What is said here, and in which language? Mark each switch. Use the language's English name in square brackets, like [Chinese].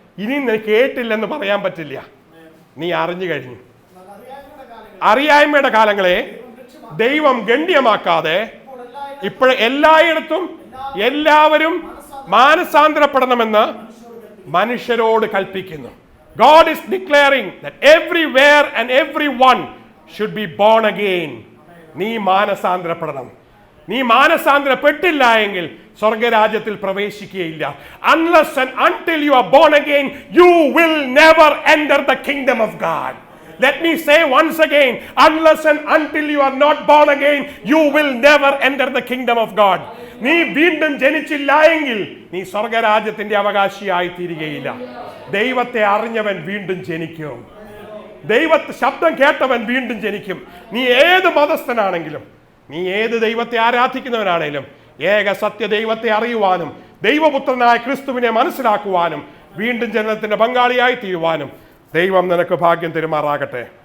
[Malayalam] ഇനി നീ കേട്ടില്ലെന്ന് പറയാൻ പറ്റില്ല, നീ അറിഞ്ഞു കഴിഞ്ഞു. അറിയായ്മയുടെ കാലങ്ങളെ ദൈവം ഗണ്യമാക്കാതെ ഇപ്പോൾ എല്ലായിടത്തും എല്ലാവരും മാനസാന്തരപ്പെടണമെന്ന് മനുഷ്യരോട് കൽപ്പിക്കുന്നു. [English] God is declaring that everywhere and everyone should be born again. [Malayalam] നീ മാനസാന്തരപ്പെടണം. നീ മാനസാന്തരപ്പെട്ടില്ല എങ്കിൽ സ്വർഗരാജ്യത്തിൽ പ്രവേശിക്കുകയില്ല. [English] Unless and until you are born again, you will never enter the kingdom of God. Let me say once again, unless and until you are not born again, you will never enter the kingdom of God. [Malayalam] നീ വീണ്ടും ജനിച്ചില്ല എങ്കിൽ നീ സ്വർഗരാജ്യത്തിന്റെ അവകാശിയായി തീരുകയില്ല. ദൈവത്തെ അറിഞ്ഞവൻ വീണ്ടും ജനിക്കും. ദൈവത്തെ ശബ്ദം കേട്ടവൻ വീണ്ടും ജനിക്കും. നീ ഏത് മതസ്ഥനാണെങ്കിലും, നീ ഏത് ദൈവത്തെ ആരാധിക്കുന്നവനാണെങ്കിലും, ഏക സത്യ ദൈവത്തെ അറിയുവാനും ദൈവപുത്രനായ ക്രിസ്തുവിനെ മനസ്സിലാക്കുവാനും വീണ്ടും ജനനത്തിന്റെ പങ്കാളിയായി തീരുവാനും ദൈവം നിനക്ക് ഭാഗ്യം തരുമാറാകട്ടെ.